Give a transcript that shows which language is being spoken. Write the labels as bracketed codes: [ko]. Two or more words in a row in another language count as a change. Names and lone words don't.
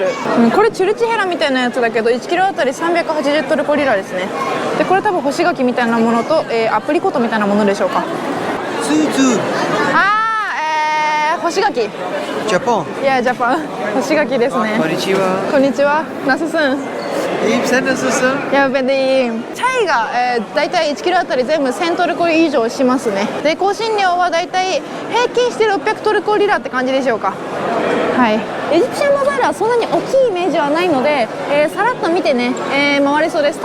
[ja] これチュルチヘラみたいなやつだけど1キロあたり380トルコリラですね。でこれ多分干し柿みたいなものと、アプリコットみたいなものでしょうか。干し柿。ジャパン。いやジャパン。干し柿ですね。こんにちは。こんにちは。ナススン。 [tr] İyiyim, sen nasılsın? [ja] やべでいいチャイが、だいたい1キロあたり全部1000トルコ以上しますね。で香辛料はだいたい平均して600トルコリラって感じでしょうか。はい、エジプシャンバザールはそんなに大きいイメージはないので、さらっと見てね、回れそうです。